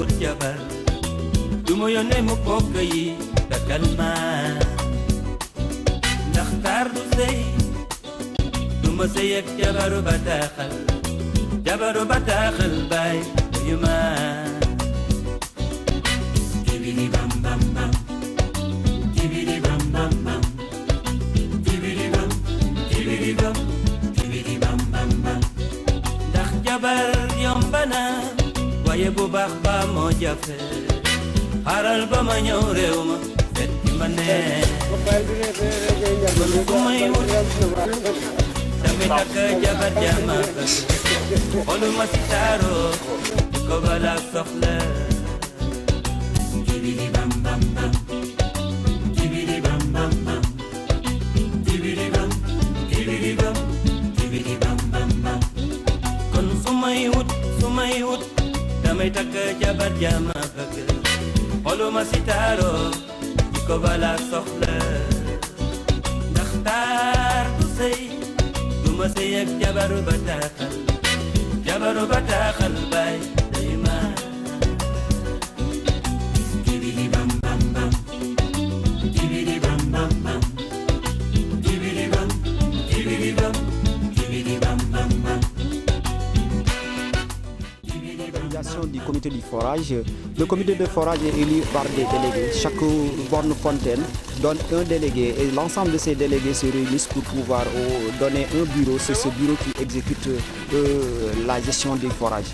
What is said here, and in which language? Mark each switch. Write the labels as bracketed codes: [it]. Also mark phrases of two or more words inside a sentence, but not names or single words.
[wo] jabar duma yónnee mu bokk yi dakkal ma ndax taar du sëy duma sëy ak jabaru bataaxal baay yu ma kibidi bam bam bam kibidi bam bam bam kibidi bam kibidi bam kibidi bam bam bam ndax jabar yomb na waaye bu baax ba moo jafe xaaral ba ma ñëw réew ma fet ki ma nee kon ku may wut damay takk jabar jama bëgg xoluma si taaroo ko bala soxla kibidi bam bam bam kibidi bam bam bam kibidi bam kibidi bam kibidi bam bam bam kon su may wut damay takk jabar jama bëgg xoluma si taaroo ko bala soxla ndax taar du sëy duma sëy ak jabaru bataaxal baay day ma kibidi bam bam bam kibidi bam bam bam kibidi bam kibidi bam kibidi bam bam bam. [fr] Du comité du forage. Le comité de forage est élu par des délégués. Chaque borne fontaine donne un délégué et l'ensemble de ces délégués se réunissent pour pouvoir donner un bureau. C'est ce bureau qui exécute la gestion des forages.